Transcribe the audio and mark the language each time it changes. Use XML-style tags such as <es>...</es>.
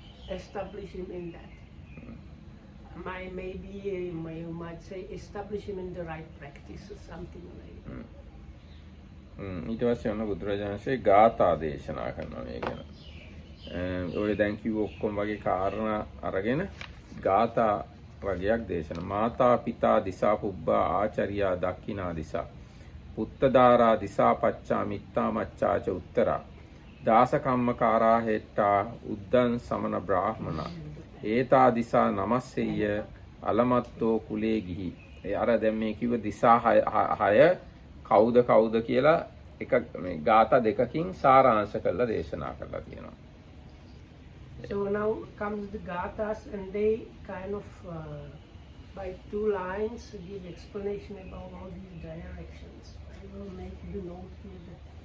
<en>Establish him in that. Maybe you might say establish him in the right practice or something like that.</en> <si>ඊට පස්සේ ඔන්න බුදුරජාණන්සේ ගාථා දේශනා කරනවා මේ ගැන. ඔය දැන් කිව්ව ඔක්කොම වගේ කාරණා අරගෙන ගාථා වගේක් දේශනා.</si> <pi>මාතා පිතා දිසා පුබ්බා ආචාර්යා දක්ඛිනා දිසා. පුත්තදාරා දිසා පච්චා මිත්තා මච්චාච උත්තරා. දාස කම්මකාරා හෙට්ටා උද්දන් සමන බ්‍රාහ්මනා. ඒතා දිසා නමස්සෙය අලමත්තෝ කුලේ ගිහි.</pi> <si>ඒ අර දැන් මේ කිව්ව දිසා 6 කවුද කියලා එක මේ ගාථා දෙකකින් සාරාංශ කරලා දේශනා කරලා තියෙනවා.</si> <en>So now comes the gathas, and they kind of by 2 lines give explanation about all these directions. I will make the note here that</en>